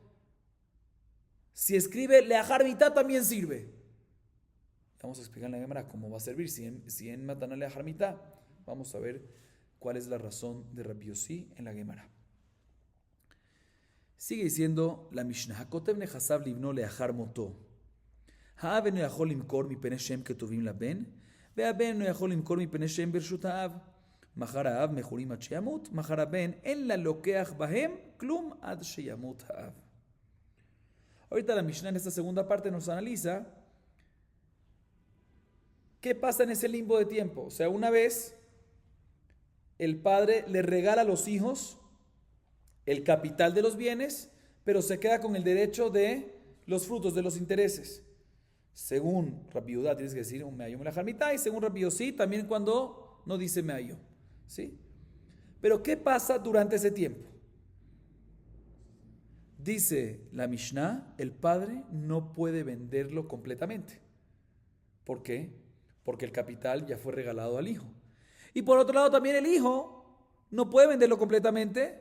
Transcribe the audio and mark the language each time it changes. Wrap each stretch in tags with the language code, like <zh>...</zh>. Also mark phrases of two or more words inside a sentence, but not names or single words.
<es>Si escribe</es> <he>לאחר מיתה</he> <es>también sirve. Vamos a explicar en la Gemara cómo va a servir. Si en</es> <he>מתנה לאחר מיתה,</he> <es>vamos a ver cuál es la razón de Rabbi Yossi en la Gemara. Sigue diciendo la Mishnah,</es> <he>הכותב נכסיו לבנו לאחר מותו. האב אינו יכול למכור מפני שהם כתובים לבן, והבן אינו יכול למכור מפני שהם ברשות האב. מחר האב מכורים עד שימות, מחר הבן אין לה לוקח בהם כלום עד שימות האב.</he> <es>Ahorita la Mishnah en esta segunda parte nos analiza qué pasa en ese limbo de tiempo. O sea, una vez el padre le regala a los hijos el capital de los bienes, pero se queda con el derecho de los frutos, de los intereses. Según Rabbi Yehuda tienes que decir un</es> <he>מהיום לאחר מיתה,</he> <es>y según Rabbi Yossi también cuando no dice me'ayom, ¿sí? Pero ¿qué pasa durante ese tiempo? Dice la Mishnah, el padre no puede venderlo completamente. ¿Por qué? Porque el capital ya fue regalado al hijo. Y por otro lado también el hijo no puede venderlo completamente.</es>